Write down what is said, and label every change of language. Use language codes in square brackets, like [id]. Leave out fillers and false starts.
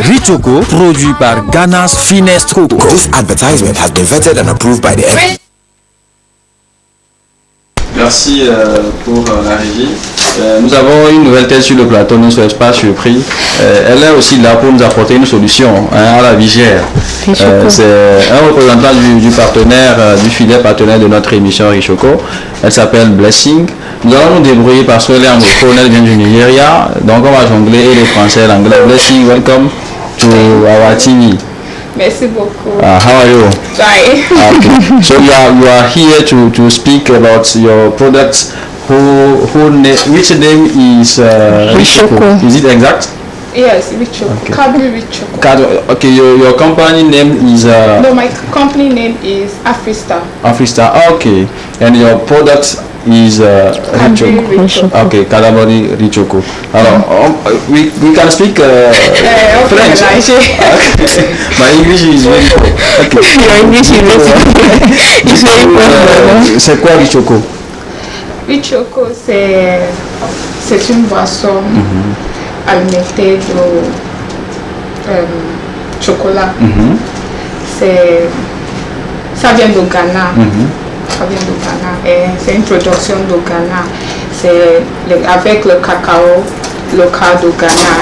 [fr] Riz Choco, produit par Ghana's Finest Cocoa. [en] This advertisement has been vetted and approved by the FDA. [fr] Merci pour la régie. Nous avons une nouvelle tête sur le plateau, ne soyez pas surpris. Elle est aussi là pour nous apporter une solution à la vigère. C'est un représentant du partenaire, du fidèle partenaire de notre émission Riz Choco. Elle s'appelle Blessing. Nous allons nous débrouiller parce qu'elle est anglophone, elle vient du Nigeria. Donc on va jongler et le français et l'anglais. [en] Blessing, welcome to our TV. [fr] Merci beaucoup. [en] How are you? Bye. Okay. So you are here to speak about your products. Which name is Riz Choco? Is it exact? Yes, Riz Choco. Okay. Cadbury Riz Choco. Okay, your company name is... No, my company name is Afristar. Afristar, okay. And your product is Riz Choco. Okay, Cadbury Riz Choco. Alors, we can speak French. Okay. My English is very poor. Okay. Your English is very poor. [fr] C'est quoi Riz Choco? Riz Choco, c'est une boisson alimentée de chocolat. Ça vient du Ghana. Ça vient du Ghana. Et c'est une production du Ghana. C'est avec le cacao local du Ghana.